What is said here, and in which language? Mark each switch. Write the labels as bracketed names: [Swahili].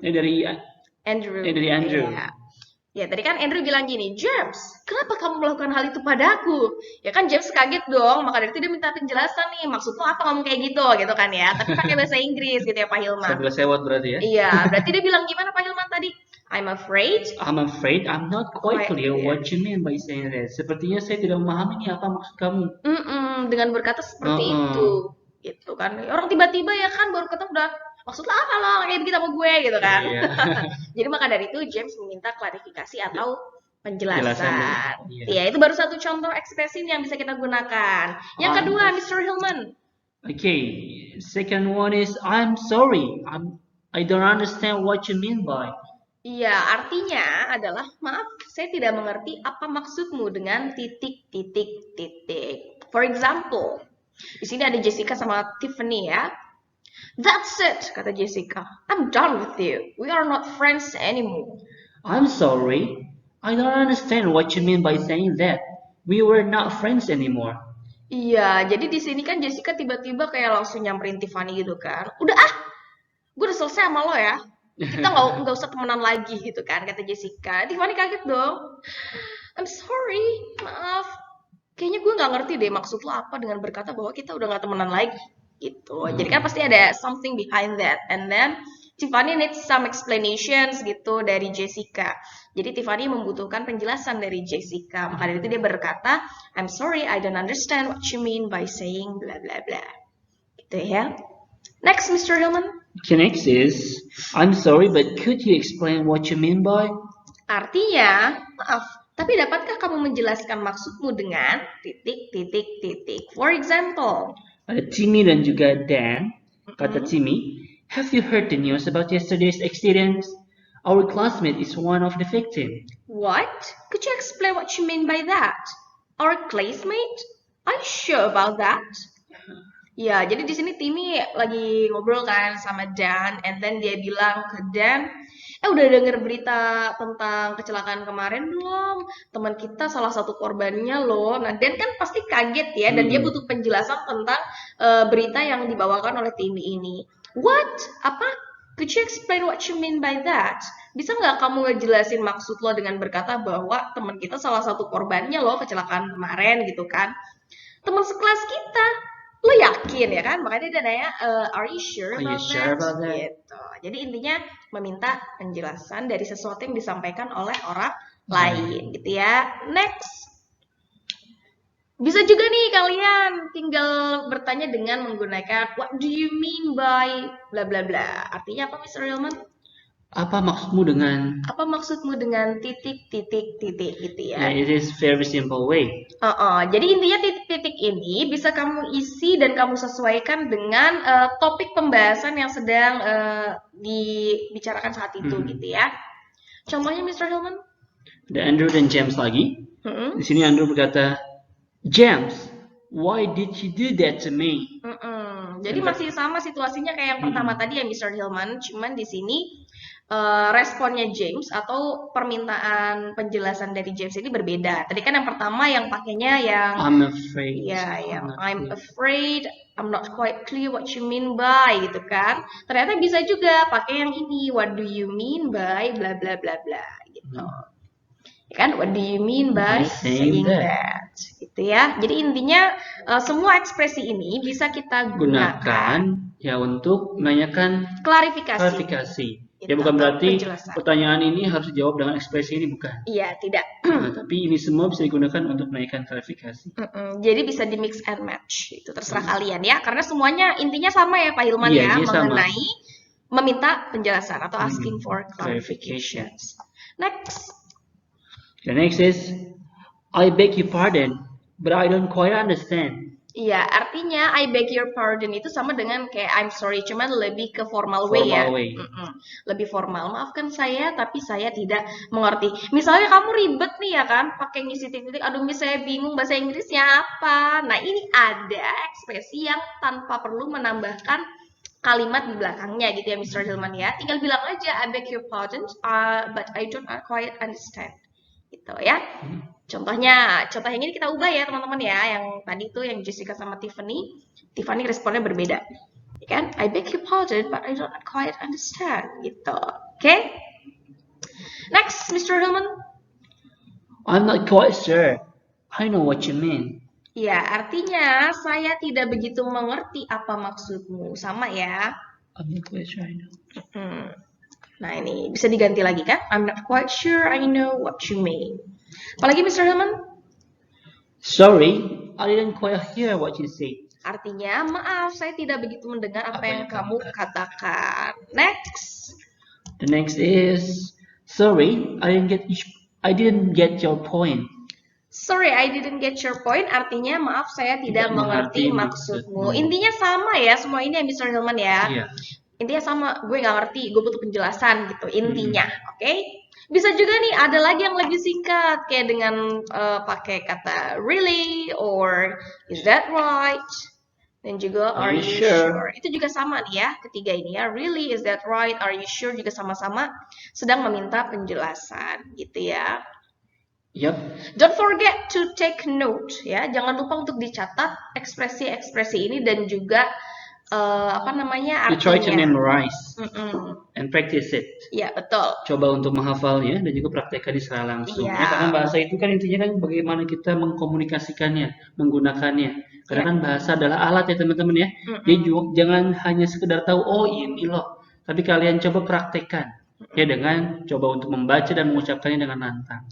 [Indonesian] Dari Andrew. Andrew. Ya, tadi kan Andrew bilang gini, James, kenapa kamu melakukan hal itu padaku? Ya kan James kaget dong, maka dari itu dia minta penjelasan nih, maksud lo apa ngomong kayak gitu kan ya. Tapi pakai bahasa Inggris gitu ya Pak Hilman. Sambil sewot berarti ya? Iya, berarti dia bilang gimana Pak Hilman tadi? [English] I'm afraid I'm not quite clear what you mean by saying that. [Indonesian] Sepertinya saya tidak memahami nih apa maksud kamu. Dengan berkata seperti itu, gitu kan. Orang tiba-tiba ya kan baru ketemu udah maksud lo apa lo kayak begitu sama gue gitu kan. Iya. Jadi maka dari itu James meminta klarifikasi atau penjelasan. Iya. Ya, itu baru satu contoh ekspresi yang bisa kita gunakan. Yang kedua, Mr. Hilman. [English] Okay, second one is I'm sorry. I don't understand what you mean by. [Indonesian] Iya, artinya adalah maaf, saya tidak mengerti apa maksudmu dengan titik titik titik. [English] For example, [Indonesian] di sini ada Jessica sama Tiffany ya. [English] That's it, [Indonesian] kata Jessica. [English] I'm done with you. We are not friends anymore. I'm sorry. I don't understand what you mean by saying that. We were not friends anymore. [Indonesian] Iya, jadi di sini kan Jessica tiba-tiba kayak langsung nyamperin Tiffany gitu kan. Udah gue udah selesai sama lo ya. Kita nggak usah temenan lagi gitu kan, kata Jessica. Tiffany kaget dong. [English] I'm sorry, [Indonesian] maaf. Kayaknya gue nggak ngerti deh maksud lo apa dengan berkata bahwa kita udah nggak temenan lagi gitu. Jadi kan pasti ada [English] something behind that. And then Tiffany needs some explanations [Indonesian] gitu dari [English] Jessica. [Indonesian] Jadi Tiffany membutuhkan penjelasan dari Jessica. Maka dari itu dia berkata, [English] I'm sorry, I don't understand what you mean by saying bla bla bla. [Indonesian] Gitu ya. Next, Mr. Hillman. [English] Okay, next is I'm sorry, but could you explain what you mean by? [Indonesian] Artinya, maaf, tapi dapatkah kamu menjelaskan maksudmu dengan titik titik titik? [English] For example, [Indonesian] ada Timmy dan juga Dan. Kata Timmy, [English] have you heard the news about yesterday's accident? Our classmate is one of the victims. What? Could you explain what you mean by that? Our classmate? Are you sure about that? [Indonesian] Ya, jadi di sini Timmy lagi ngobrol kan sama Dan, [English] and then [Indonesian] dia bilang ke Dan, udah denger berita tentang kecelakaan kemarin belum? Teman kita salah satu korbannya loh. Nah, Dan kan pasti kaget ya, dan dia butuh penjelasan tentang berita yang dibawakan oleh Timmy ini. [English] What? Apa? Could you explain what you mean by that? [Indonesian] Bisa nggak kamu ngejelasin maksud lo dengan berkata bahwa teman kita salah satu korbannya loh kecelakaan kemarin gitu kan? Teman sekelas kita. Lo yakin ya kan? Makanya dia nanya, [English] are you sure about that? [Indonesian] Gitu. Jadi intinya meminta penjelasan dari sesuatu yang disampaikan oleh orang lain gitu ya. Next. Bisa juga nih kalian tinggal bertanya dengan menggunakan [English] what do you mean by bla bla [Indonesian] bla. Artinya apa Mr. Hillman? Apa maksudmu dengan Apa maksudmu dengan titik, titik, titik gitu yeah, ya? [English] it is very simple way. [Indonesian] Jadi intinya titik-titik ini bisa kamu isi dan kamu sesuaikan dengan topik pembahasan yang sedang dibicarakan saat itu gitu ya. Contohnya Mr. Hillman? Ada Andrew dan James lagi. Mm-mm. Di sini Andrew berkata, [English] James, why did you do that to me? [Indonesian] Jadi masih sama situasinya kayak yang pertama tadi ya Mr. Hillman, cuman di sini responnya James atau permintaan penjelasan dari James ini berbeda. Tadi kan yang pertama yang pakainya yang [English] I'm afraid. [Indonesian] ya yang [English] I'm afraid, I'm not quite clear what you mean by [Indonesian] gitu kan. Ternyata bisa juga pakai yang ini, [English] what do you mean by bla bla [Indonesian] bla bla gitu. Ya kan, [English] what do you mean by saying that? [Indonesian] Gitu ya. Jadi intinya semua ekspresi ini bisa kita gunakan ya untuk menanyakan klarifikasi. Ya bukan berarti pertanyaan ini harus dijawab dengan ekspresi ini, bukan. Iya, tidak. Nah, tapi ini semua bisa digunakan untuk menanyakan klarifikasi. Jadi bisa di [English] mix and match. [Indonesian] Itu terserah kalian ya. Karena semuanya intinya sama ya Pak Hilman ya, mengenai meminta penjelasan atau [English] asking for clarifications. [Indonesian] Next. [English] The next is, I beg your pardon, but I don't quite understand. [Indonesian] Iya, artinya [English] I beg your pardon [Indonesian] itu sama dengan kayak I'm sorry, cuman lebih ke [English] formal way [Indonesian] ya. Lebih formal. Maafkan saya, tapi saya tidak mengerti. Misalnya kamu ribet nih ya kan, pakai ngisi titik-titik, aduh miss saya bingung bahasa Inggrisnya apa. Nah ini ada ekspresi yang tanpa perlu menambahkan kalimat di belakangnya gitu ya Mr. Hillman ya. Tinggal bilang aja [English] I beg your pardon, but I don't quite understand. [Indonesian] Gitu ya. Contohnya yang ini kita ubah ya teman-teman ya. Yang tadi tuh yang Jessica sama Tiffany responnya berbeda. Ya kan? [English] I beg your pardon, but I don't quite understand. [Indonesian] Gitu. Oke? Next, Mr. Hillman. [English] I'm not quite sure. I know what you mean. [Indonesian] Ya, artinya saya tidak begitu mengerti apa maksudmu. Sama ya. [English] I'm not quite sure I know. [Indonesian] Nah ini bisa diganti lagi kan? [English] I'm not quite sure I know what you mean. [Indonesian] Apalagi Mr. Hillman? [English] Sorry, I didn't quite hear what you said. [Indonesian] Artinya, maaf saya tidak begitu mendengar apa yang kamu katakan. [English] Next. The next is, sorry, I didn't get your point. Sorry, I didn't get your point. [Indonesian] Artinya, maaf saya tidak mengerti maksudmu. Intinya sama ya, semua ini ya Mr. Hillman ya. Iya. Intinya sama, gue nggak ngerti, gue butuh penjelasan gitu intinya, oke? Bisa juga nih ada lagi yang lebih singkat kayak dengan pakai kata [English] really or is that right? [Indonesian] Dan juga [English] are you sure? [Indonesian] Itu juga sama nih ya, ketiga ini ya, [English] really, is that right, are you sure [Indonesian] juga sama-sama sedang meminta penjelasan gitu ya. Yep. [English] Don't forget to take note [Indonesian] ya, jangan lupa untuk dicatat ekspresi-ekspresi ini dan juga artinya. You [English] try to memorize and practice it. [Indonesian] Ya, betul. Coba untuk menghafalnya dan juga praktekkan secara langsung. Ya, karena bahasa itu kan intinya kan bagaimana kita mengkomunikasikannya, menggunakannya. Karena kan bahasa adalah alat ya teman-teman ya. Jadi jangan hanya sekedar tahu, oh ini loh. Tapi kalian coba praktekkan. Ya dengan coba untuk membaca dan mengucapkannya dengan lantang.